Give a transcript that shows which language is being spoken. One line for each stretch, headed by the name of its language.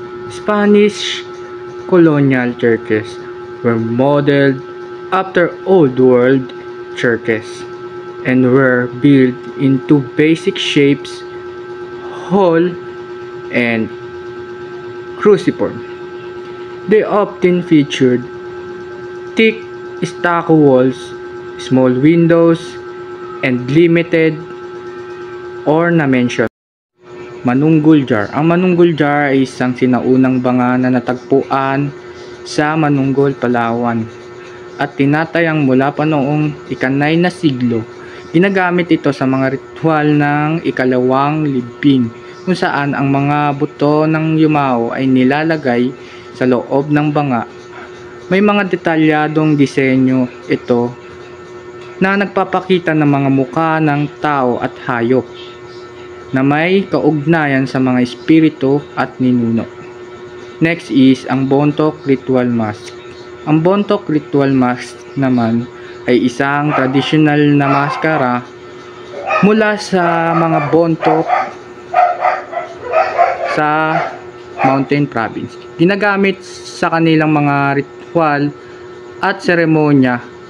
English: Spanish colonial churches were modeled after Old World churches and were built into basic shapes, hall, and cruciform. They often featured thick stucco walls, small windows, and limited ornamentation. Manunggul jar.
Filipino: Ang manunggul jar ay isang sinaunang banga na natagpuan sa Manunggul, Palawan at tinatayang mula pa noong ika-9 na siglo. Ginagamit ito sa mga ritual ng ikalawang libing kung saan ang mga buto ng yumao ay nilalagay sa loob ng banga. May mga detalyadong disenyo ito na nagpapakita ng mga mukha ng tao at hayop. na may kaugnayan sa mga espiritu at ninuno.
English: Next is
Filipino: ang
English: Bontok Ritual Mask.
Filipino: Ang Bontok Ritual Mask naman ay isang tradisyonal na maskara mula sa mga Bontok sa Mountain Province. Ginagamit sa kanilang mga ritual at seremonya.